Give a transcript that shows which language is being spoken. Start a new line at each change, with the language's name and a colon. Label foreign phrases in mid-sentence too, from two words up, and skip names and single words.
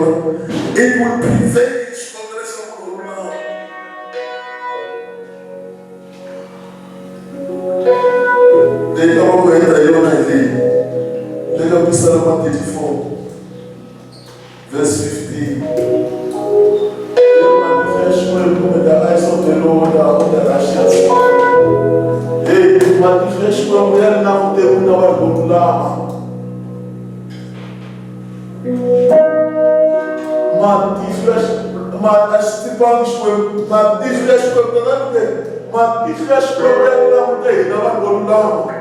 English: It will prevail. Psalm 34, verse 15. The eyes of the Lord are on the righteous.
Tsonga: matihlo ya Xikwembu ya ri languteni na vanhu vo lulama. Matihlo ya Xikwembu tanani matihlo ya Xikwembu ya ri languteni na vanhu vo lulama.